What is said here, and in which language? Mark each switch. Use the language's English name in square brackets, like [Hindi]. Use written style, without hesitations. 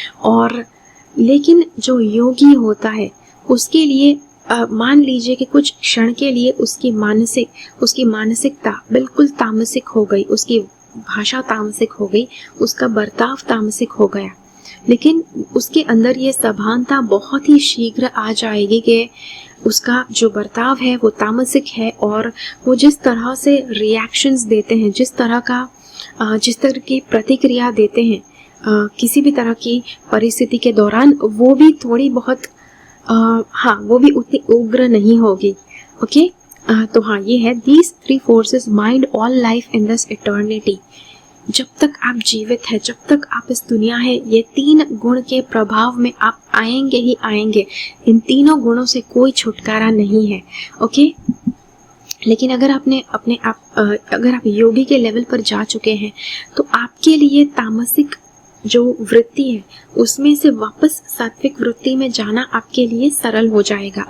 [Hindi] और लेकिन जो योगी होता है उसके लिए मान लीजिए कि कुछ क्षण के लिए उसकी मानसिकता बिल्कुल तामसिक हो गई, उसकी भाषा तामसिक हो गई, उसका बर्ताव तामसिक हो गया, लेकिन उसके अंदर ये सभानता बहुत ही शीघ्र आ जाएगी कि उसका जो बर्ताव है वो तामसिक है, और वो जिस तरह से रिएक्शंस देते हैं, जिस तरह की प्रतिक्रिया देते हैं किसी भी तरह की परिस्थिति के दौरान, वो भी थोड़ी बहुत वो भी उतनी उग्र नहीं होगी। ओके, तो हाँ, ये है [English] these 3 forces mind all life in this eternity। [Hindi] जब तक आप जीवित है, जब तक आप इस दुनिया है, ये 3 गुण के प्रभाव में आप आएंगे ही आएंगे। इन तीनों गुणों से कोई छुटकारा नहीं है। ओके, लेकिन अगर अगर आप योगी के लेवल पर जा चुके हैं तो आपके लिए तामसिक जो वृत्ति है उसमें से वापस सात्विक वृत्ति में जाना आपके लिए सरल हो जाएगा।